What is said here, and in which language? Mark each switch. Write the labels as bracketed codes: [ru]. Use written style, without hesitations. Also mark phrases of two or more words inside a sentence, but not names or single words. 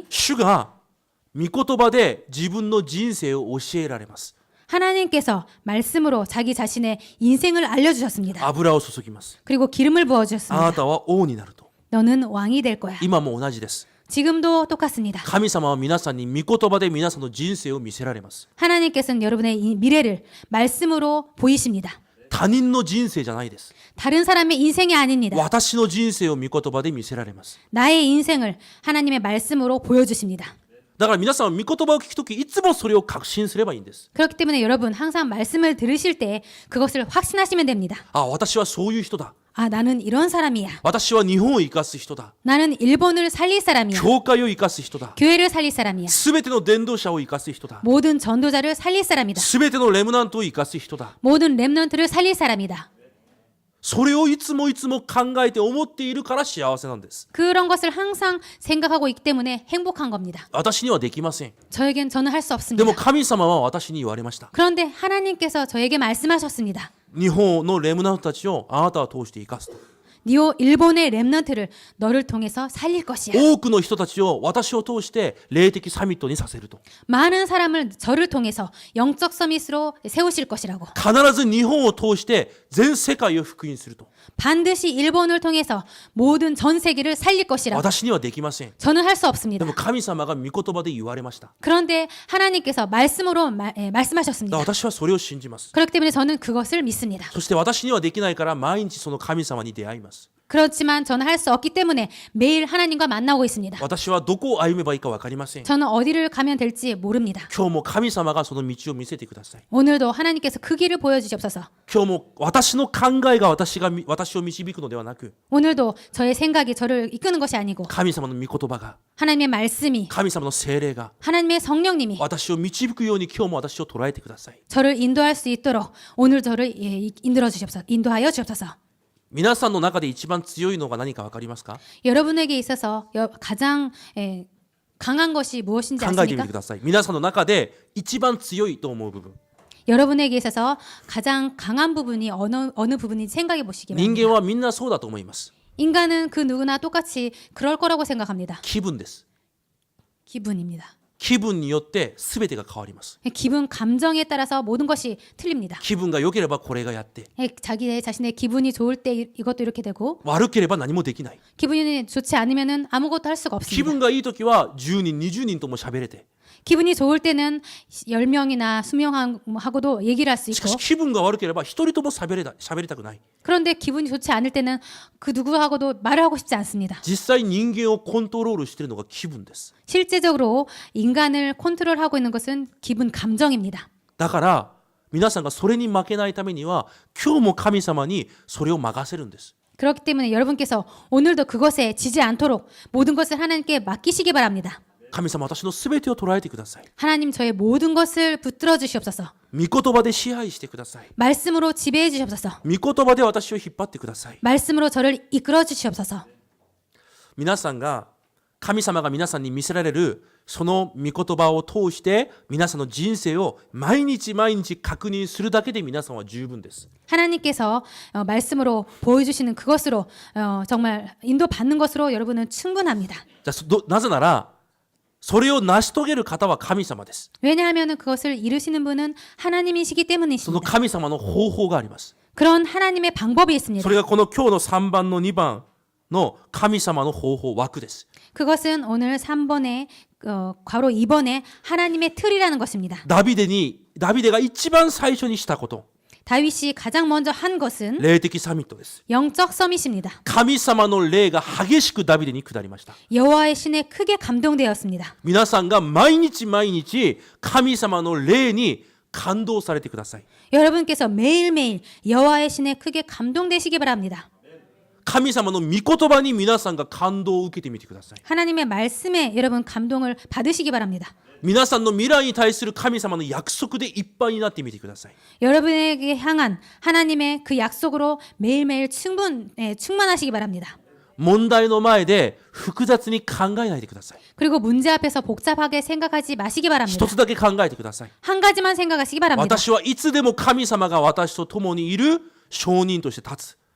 [ja] 主が御言葉で自分の人生を教えられます。 [ko] 하나님께서 말씀으로 자기 자신의 인생을 알려주셨습니다. [ja] 油を注ぎます。 [ko] 그리고 기름을 [ja] あな [ko] 부어주셨습니다. [ja] たは王になると。 [ko] 너는 왕이 될 거야. [ja] 今も同じです。 [ko] 지금도 똑같습니다. [ja] 神様は皆さんに御言葉で皆さんの人生を見せられます。 [ko] 하나님께서는 여러분의 이 미래를 말씀으로 보이십니다. [ja] 他人の人生じゃないです。 [ko] 다른 사람의 인생이 아닙니다. [ja] 私の人生を御言葉で見せられます。 [ko] 나의 인생을 하나님의 말씀으로 보여주십니다. [ja] だから皆さんは御言葉を聞くときいつもそれを確信すればいいんです。 [ko] 그렇기 때문에 여러분 항상 말씀을 들으실 때 그것을 확신하시면 됩니다. [ja] あ、私はそういう人だ。 [ko] 아, 나는 이런 사람이야. [ja] 私は日本を生かす人だ。 [ko] 나는 일본을 살릴 사람이야. [ja] 教会を生かす人だ。 [ko] 교회를 살릴 사람이야. [ja] すべての伝道者を生かす人だ。 [ko] 모든 전도자를 살릴 사람이다. [ja] すべてのレムナントを生かす人だ。 [ko] 모든 렘넌트를 살릴 사람이다. [ja] それをいつも考えて思っているから幸せなんです。 [ko] 그런 것을 항상 생각하고 있기 때문에 행복한 겁니다. [ja] 私にはできません。 [ko] 저에겐 저는 할 수 [ja] で [ko] 없습니다. [ja] も神様は私に言われました。 [ko] 그런데 하나님께서 저에게 말씀하셨습니다. [ja] 日本のレムナントたちをあなたは通して生かすと。 [ko] 니오 일본의 렘넌트를 너를 통해서 살릴 것이야. [ja] 多くの人たちを私を通して霊的サミットにさせると。 [ko] 많은 사람을 저를 통해서 영적 서밋으로 세우실 것이라고. [ja] 必ず日本を通して全世界を福音すると。 [ko] 반드시 일본을 통해서 모든 전 세계를 살릴 것이라고. [ja] 私にはできません。 [ko] 저는 할 수 [ja] で [ko] 없습니다. [ja] も神様が御言葉で言われました。 [ko] 그런데 하나님께서 말씀으로 [ja] だから [ko] 말씀하셨습니다. [ja] 私はそれを信じます。 [ko] 그렇기 때문에 저는 그것을 믿습니다. [ja] そして私にはできないから毎日その神様に出会います。 [ko] 그렇지만 저는 할 수 없기 때문에 매일 하나님과 만나고 있습니다. [ja] 私はどこを歩めばいいか分かりません。 [ko] 저는 어디를 가면 될지 모릅니다. [ja] 今日も神様がその道を見せてください。 [ko] 오늘도 하나님께서 그 길을 보여주시옵소서. [ja] 今日も私の考えが私を導くのではなく、 [ko] 오늘도 저의 생각이 저를 이끄는 것이 아니고 [ja] 神様の御言葉が、 [ko] 하나님의 말씀이 [ja] 神様の聖霊が [ko] 하나님의 성령님이 [ja] 私を導くように今日も私を捉えてください。 [ko] 저를 인도할 수 있도록 오늘 저를 인도하여 주옵소서. [ja] 皆さんの中で一番強いのが何か分かりますか？ [ko] 여러분에게 있어서 가장 강한 것이 무엇인지 [ja] 考えてみ [ko] 아십니까? [ja] てください。皆さんの中で一番強いと思う部分。 [ko] 여러분에게 있어서 가장 강한 부분이 어느 부분인지 생각해 보시기 [ja] 人 [ko] 바랍니다. [ja] 間はみんなそうだと思います。 [ko] 인간은 그 누구나 똑같이 그럴 거라고 생각합니다. [ja] 気分です。 [ko] 기분입니다. [ja] 気分によって全てが変わります。 [ko] 기분, 감정에 따라서 모든 것이 틀립니다. [ja] 気分が良ければこれがやって、 [ko] 자신의 기분이 좋을 때 이것도 이렇게 되고 [ja] 悪ければ何もできない。 [ko] 기분이 좋지 않으면은 아무것도 할 수가 [ja] 気 [ko] 없습니다. [ja] 分がいい時は10人、20人とも喋れて、 [ko] 기분이 좋을 때는 10명이나 20명하고도 얘기를 할 수 [ja] しか [ko] 있고 [ja] し気分が悪ければ一人とも喋りたくない。 [ko] 그런데 기분이 좋지 않을 때는 그 누구하고도 말을 하고 싶지 않습니다. [ja] 実際人間をコントロールしているのが気分です。 [ko] 실제적으로 인간을 컨트롤하고 있는 것은 기분, 감정입니다. [ja] だから皆さんがそれに負けないためには今日も神様にそれを任せるんです。 [ko] 그렇기 때문에 여러분께서 오늘도 그것에 지지 않도록 모든 것을 하나님께 맡기시기 바랍니다. [ja] 神様、私のすべてを捉えてください。 [ko] 하나님 저의 모든 것을 붙들어 주시옵소서. [ja] 御言葉で支配してください。 [ko] 말씀으로 지배해 주시옵소서. [ja] 御言葉で私を引っ張ってください。 [ko] 말씀으로 저를 이끌어 주시옵소서. [ja] 皆さんが神様が皆さんに見せられるその御言葉を通して皆さんの人生を毎日毎日確認するだけで皆さんは十分です。 [ko] 하나님께서 말씀으로 보여주시는 그것으로 정말 인도받는 것으로 여러분은 충분합니다. [ja] なぜならそれを成し遂げる方は神様です。 [ko] 왜냐하면 그것을 이루시는 분은 하나님이시기 [ja] その [ko] 때문이십니다. [ja] 神様の方法があります。 [ko] 그런 하나님의 방법이 있습니다. [ja] それがこの今日の3番の2番の神様の方法枠です。 [ko] 그것은 오늘 3번에 괄호 2번에 하나님의 틀이라는 것입니다. [ja] ダビデが一番最初にしたこと、 [ko] 다윗이 가장 먼저 한 것은 [ja] 霊的サミットです。 [ko] 영적 서밋입니다. [ja] 神様の霊が激しくダビデに下りました。 [ko] 여호와의 신에 크게 감동되었습니다. [ja] 皆さんが毎日毎日神様の霊に感動されてください。 [ko] 여러분께서 매일매일 여호와의 신에 크게 감동되시기 바랍니다. [ja] 神様の御言葉に皆さんが感動を受けてみてください。 [ko] 하나님의 말씀에 여러분 감동을 받으시기 바랍니다. [ja] 皆さんの未来に対する神様の約束でいっぱいになってみてください。 [ko] 여러분에게 향한 하나님의 그 약속으로 매일매일 충만하시기 바랍니다. [ja] 問題の前で複雑に考えないでください。 [ko] 그리고 문제 앞에서 복잡하게 생각하지 마시기 바랍니다. [ja] 一つだけ考えてください。 [ko] 한 가지만 생각하시기 바랍니다. [ja] 私はいつでも神様が私と共にいる証人として立つ。